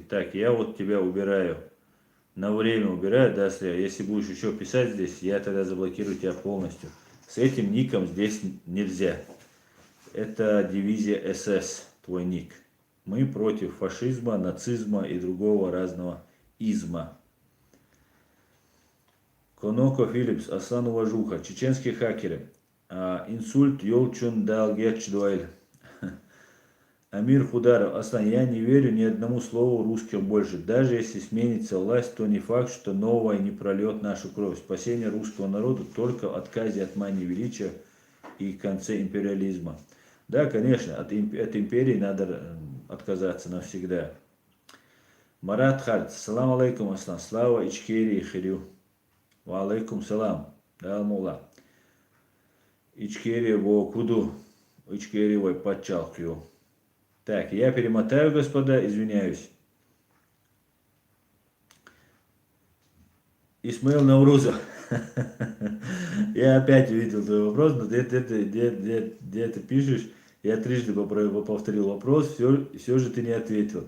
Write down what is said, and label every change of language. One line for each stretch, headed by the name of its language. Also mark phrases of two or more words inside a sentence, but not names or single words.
Russian: Так, я вот тебя убираю. На время убираю, Дастрия. Если будешь еще писать здесь, я тогда заблокирую тебя полностью. С этим ником здесь нельзя. Это дивизия СС, твой ник. Мы против фашизма, нацизма и другого разного изма. Коноко Филлипс, Аслан Уважуха, чеченские хакеры. Инсульт Йолчун Далгеч Дуэль. Амир Хударов, Аслан, я не верю ни одному слову русских больше. Даже если сменится власть, то не факт, что новая не прольет нашу кровь. Спасение русского народа только в отказе от мании величия и конце империализма. Да, конечно, от империи надо отказаться навсегда. Марат Харт,
Arabic: سلام عليكم, Аслан,
Russian: слава Ичкерии Хирю.
Arabic: و عليكم سلام, да, мула.
Chechen: Ичкерия во куду, Ичкерия во подчалкью.
Russian: Так, я перемотаю, господа, извиняюсь. Исмаил Наурузов. Я опять увидел твой вопрос, но где ты пишешь, я трижды повторил вопрос, все же ты не ответил.